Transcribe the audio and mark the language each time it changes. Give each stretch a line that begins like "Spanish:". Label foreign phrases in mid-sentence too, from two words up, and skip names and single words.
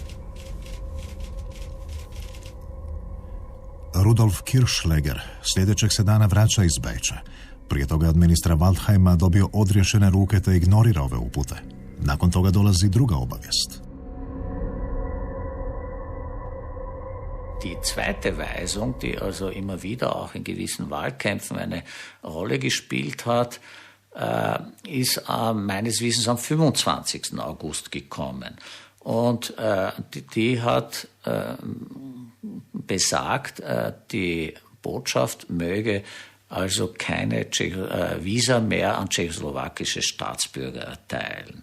Croatian: Rudolf Kirchschläger sljedećeg se dana vraća iz Beča. Prije toga od ministra Waldheima dobio odriješene ruke te ignorira ove upute. Nakon toga dolazi druga obavijest.
German: Die zweite Weisung, die also immer wieder auch in gewissen Wahlkämpfen eine Rolle gespielt hat, ist meines Wissens am 25. August gekommen. Und die hat besagt, die Botschaft möge also keine Visa mehr an tschechoslowakische Staatsbürger erteilen.